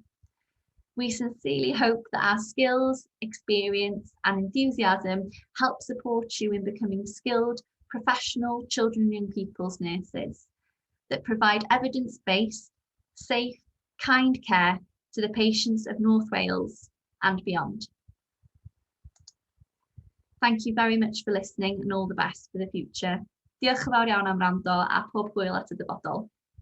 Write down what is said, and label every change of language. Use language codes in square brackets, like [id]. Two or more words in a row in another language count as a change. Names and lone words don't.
[en] We sincerely hope that our skills, experience, and enthusiasm help support you in becoming skilled, professional children and young people's nurses that provide evidence-based, safe, kind care to the patients of North Wales and beyond. Thank you very much for listening and all the best for the future. [cy] Diolch yn fawr iawn am wrando a pob hwyl at y dyfodol.